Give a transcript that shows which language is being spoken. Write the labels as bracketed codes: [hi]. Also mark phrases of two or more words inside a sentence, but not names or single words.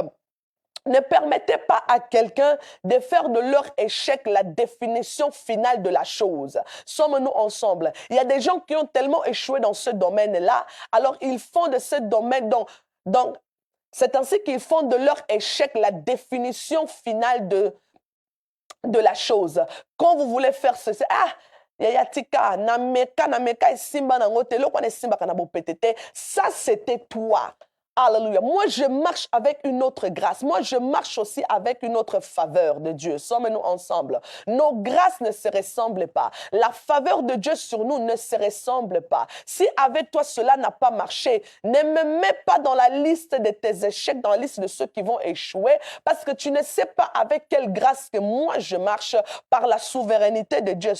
[fr] Ne permettez pas à quelqu'un de faire de leur échec la définition finale de la chose. Sommes-nous ensemble? Il y a des gens qui ont tellement échoué dans ce domaine-là, alors ils font de ce domaine, donc c'est ainsi qu'ils font de leur échec la définition finale de la chose. Quand vous voulez faire ceci, [ln] yayatika, nameka, simba nangote, lokwane simba kanabo petete, [fr] ça c'était toi. Alléluia. Moi, je marche avec une autre grâce. Moi, je marche aussi avec une autre faveur de Dieu. Sommes-nous ensemble? Nos grâces ne se ressemblent pas. La faveur de Dieu sur nous ne se ressemble pas. Si avec toi, cela n'a pas marché, ne me mets pas dans la liste de tes échecs, dans la liste de ceux qui vont échouer, parce que tu ne sais pas avec quelle grâce que moi, je marche par la souveraineté de Dieu.